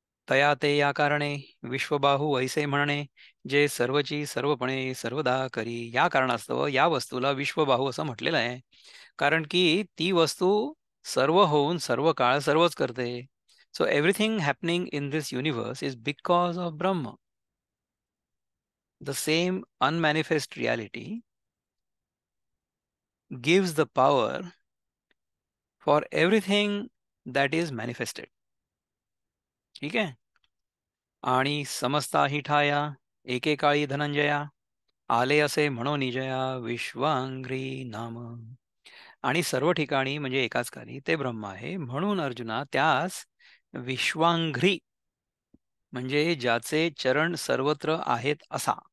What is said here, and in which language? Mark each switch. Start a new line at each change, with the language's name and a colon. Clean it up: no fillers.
Marathi: तया ते या कारणे विश्वबाहू ऐसे म्हणणे, जे सर्वची सर्वपणे सर्वदा करी. या कारणास्तव या वस्तूला विश्वबाहू असं म्हटलेलं आहे. कारण की ती वस्तू सर्व होऊन सर्व काळ सर्वच करते.
English: So everything happening in this universe is because of Brahman. The same unmanifest reality gives the power for everything that is manifested.
Marathi: ठीक आहे. आणि समस्ता ही ठाया एकेकाळी धनंजया, आले असे म्हणो निजया विश्वांघ्री नाम. आणि सर्व ठिकाणी म्हणजे एकाच काली ते ब्रह्म आहे, म्हणून अर्जुना त्यास विश्वांघ्री म्हणजे ज्याचे चरण सर्वत्र आहेत असा.